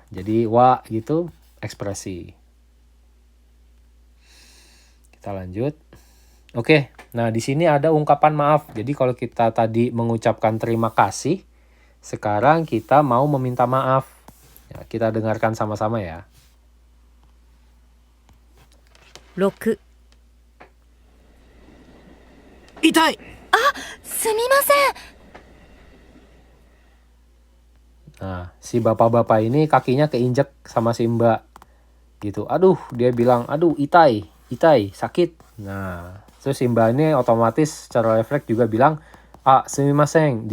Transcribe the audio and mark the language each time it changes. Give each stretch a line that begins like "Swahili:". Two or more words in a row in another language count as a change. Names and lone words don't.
Indonesian: Jadi wa gitu ekspresi. Kita lanjut. Oke, nah di sini ada ungkapan maaf. Jadi kalau kita tadi mengucapkan terima kasih, sekarang kita mau meminta maaf. Ya, kita dengarkan sama-sama ya.
Japanese: 6、痛い。すみません。
Indonesian: Nah, si bapak-bapak ini kakinya keinjek sama si mbak. Gitu. Aduh, dia bilang, aduh itai, sakit. Nah, terus si mbak ini otomatis secara refleks juga bilang, sumimasen.